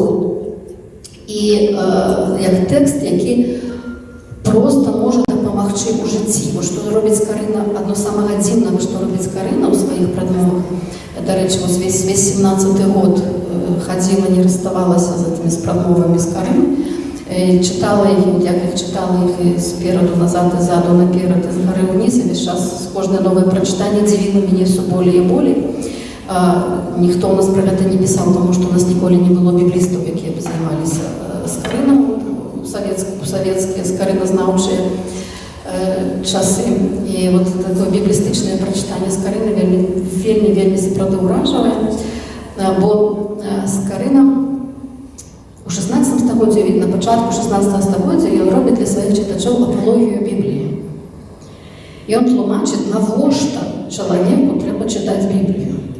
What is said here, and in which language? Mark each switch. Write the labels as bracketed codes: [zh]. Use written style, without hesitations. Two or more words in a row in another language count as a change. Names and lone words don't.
[be] І як тэкст, які проста можа дапамагчы ў жыцці. Што робіць Скарына, адно самага дзіўнага, што робіць Скарына ў сваіх прадмовах. Дарэчы, весь 17-й год хадзіла, не расставалася з гэтымі прадмовамі Скарыны. [ru] Читала их, я их читала их спереду, назад, и заду, наперед, из горы вниз, и весь час кожное новое прочитание удивило меня все более и более. Никто у нас про это не писал, потому что у нас николи не было библистов, которые бы занимались Скарыном, советские скарынознавчие часы. И вот такое библистичное прочитание Скарыны [be] вельми сапраўды ўражвае, бо Скарына у 16 стагоддзі, на пачатку 16 стагоддзя ён робіць для сваіх чытачоў апалогію Бібліі. Ён тлумачыць, навошта чалавеку трэба чытаць Біблію.